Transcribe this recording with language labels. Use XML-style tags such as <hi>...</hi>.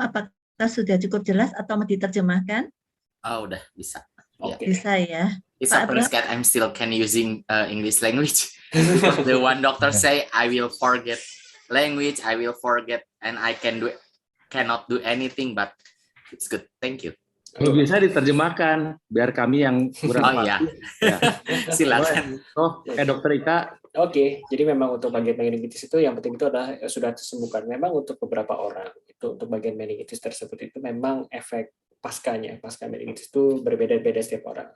<id>Apakah sudah cukup jelas atau mau diterjemahkan? Oh, udah bisa.</id> <en>Okay.</en> <id>Bisa ya.</id> <en>It's a place that I'm still can using English language. Because the one doctor say I will forget language, I will forget, and I cannot do anything, but it's good. Thank you.</en> <id>Kalau bisa diterjemahkan biar kami yang kurang paham. Ya. Silakan. Dokter Ika. Oke, jadi memang untuk bagian meningitis itu yang penting itu adalah sudah disembuhkan. Memang untuk beberapa orang itu untuk bagian meningitis tersebut itu memang efek pasca meningitis itu berbeda-beda setiap orang.</id>